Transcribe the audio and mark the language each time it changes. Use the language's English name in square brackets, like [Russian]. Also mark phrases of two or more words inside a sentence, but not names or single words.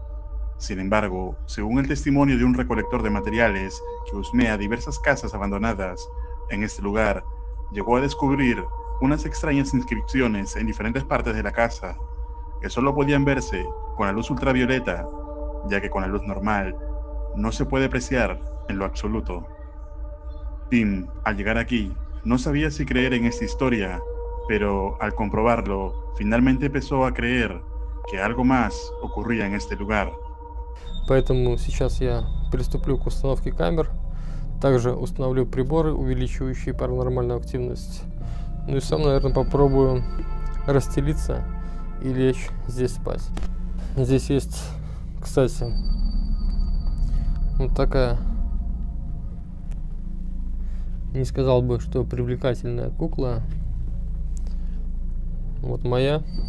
[Spanish] Sin embargo, según el testimonio de un recolector de materiales que husmea diversas casas abandonadas en este lugar, llegó a descubrir unas extrañas inscripciones en diferentes partes de la casa, que solo podían verse con la luz ultravioleta, ya que con la luz normal no se puede apreciar en lo absoluto. Tim, al llegar aquí, no sabía si creer en esta historia, pero al comprobarlo, finalmente empezó a creer que algo más ocurría en este lugar. [Russian] Поэтому сейчас я приступлю к установке камер. Также установлю приборы, увеличивающие паранормальную активность. Ну и сам, наверное, попробую расстелиться и лечь здесь спать. Здесь есть, кстати, вот такая, не сказал бы, что привлекательная кукла. Вот моя.